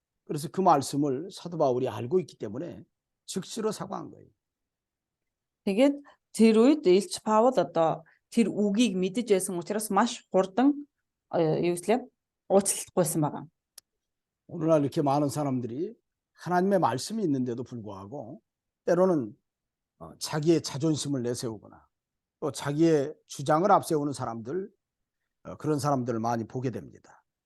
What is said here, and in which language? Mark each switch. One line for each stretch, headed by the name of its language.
Korean: 그래서 그 말씀을 사도 바울이 알고 있기 때문에 즉시로 사과한 거예요.
Mongolian: Тэгээд тэр үед Илч Паул одоо тэр үгийг мэдэж байсан учраас маш хурдан юуслээ уучлалт гуйсан байгаа.
Korean: 오늘날 이렇게 많은 사람들이 하나님의 말씀이 있는데도 불구하고 때로는 자기의 자존심을 내세우거나 또 자기의 주장을 앞세우는 사람들 그런 사람들을 많이 보게 됩니다.